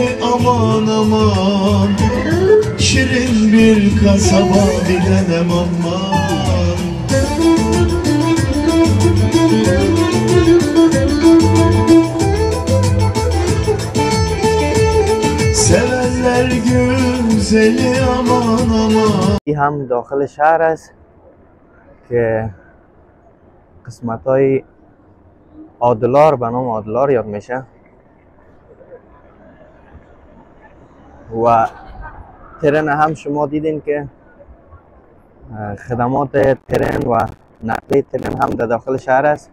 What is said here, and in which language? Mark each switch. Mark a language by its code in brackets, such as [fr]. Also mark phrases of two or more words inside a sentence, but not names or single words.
[tr] aman aman, şirin bir kasaba bilenem aman. Sevenler güzeli aman aman. [fa] این هم داخل شهر است که قسمت های آدلار به نام آدلار یاد میشه و ترن هم شما دیدین که خدمات ترن و نقلیه ترن هم در داخل شهر است.